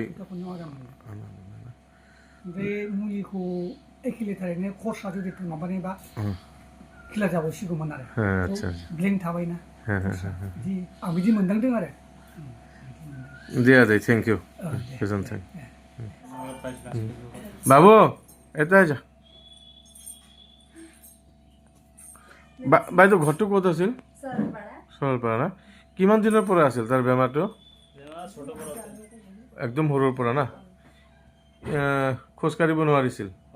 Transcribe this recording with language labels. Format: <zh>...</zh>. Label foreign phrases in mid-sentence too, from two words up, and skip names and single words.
<brx>सप्ता खननैयाव आराम मोनबाय। ओमफ्राय मुलिखौ 1 लिटारैनो खरसा जुदि माबानायबा खेला जाबावसिगौमोन आरो। ब्लेंक थाबायना। आं बिदि मोनदांदों आरो। दे आदै</brx> <en>thank you.</en> <brx>गोजोन्थों।</brx> <as>বাবু এটা যা। বাইদেউ ঘৰটো ক'ত আছিল? সৰলপাৰা না? কিমান দিনৰ পৰা আছিল তাৰ বেমাৰটো? একদম সৰুৰ পৰা না? খোজকাঢ়িব নোৱাৰিছিল?</as>